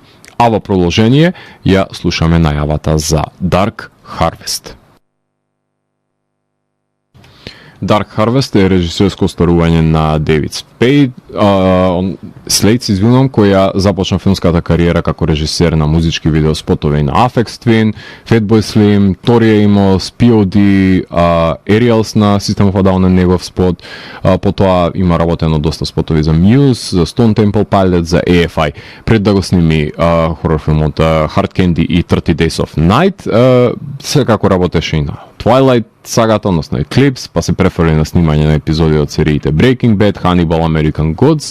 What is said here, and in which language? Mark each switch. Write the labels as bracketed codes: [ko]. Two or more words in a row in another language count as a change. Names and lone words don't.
[mk] А во продолжение ја слушаме најавата за Dark Harvest. Dark Harvest е режисерско старување на Дейвид Слейтс, која започна филмската кариера како режисер на музички видеоспотови на Aphex Twin, Fatboy Slim, Tori Amos, POD, Aerials на System of a Down, негов спот, потоа има работено доста спотови за Muse, за Stone Temple Pilots, за AFI. Пред да го сними хорор филмот Hard Candy и 30 Days of Night, секако работеше и на Twilight сагата, односно Eclipse, па се преферли на снимање на епизоди од сериите Breaking Bad, Hannibal, American Gods.